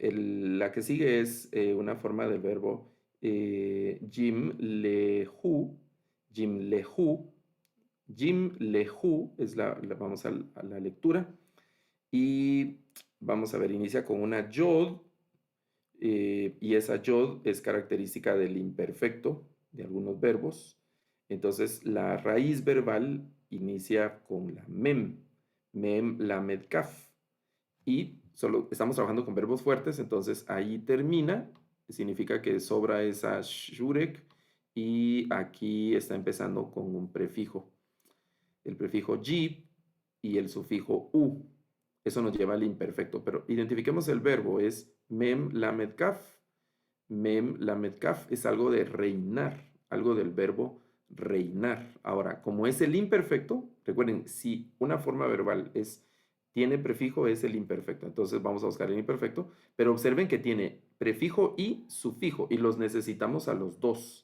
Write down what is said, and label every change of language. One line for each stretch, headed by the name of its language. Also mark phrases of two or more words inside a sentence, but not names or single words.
Spanish: La que sigue es una forma del verbo
Hebrew: jim lehu, jim lehu, jim lehu,
Spanish: vamos a la lectura. Y vamos a ver, inicia con una yod, y esa yod es característica del imperfecto de algunos verbos. Entonces, la raíz verbal inicia con la mem, lamed, kaf. Y solo estamos trabajando con verbos fuertes, entonces ahí termina, significa que sobra esa shurek y aquí está empezando con un prefijo. El prefijo jib y el sufijo u. Eso nos lleva al imperfecto, pero identifiquemos el verbo, es mem lamed kaf. Mem lamed kaf es algo de reinar, algo del verbo reinar. Ahora, como es el imperfecto, recuerden, si una forma verbal tiene prefijo, es el imperfecto. Entonces vamos a buscar el imperfecto, pero observen que tiene prefijo y sufijo, y los necesitamos a los dos.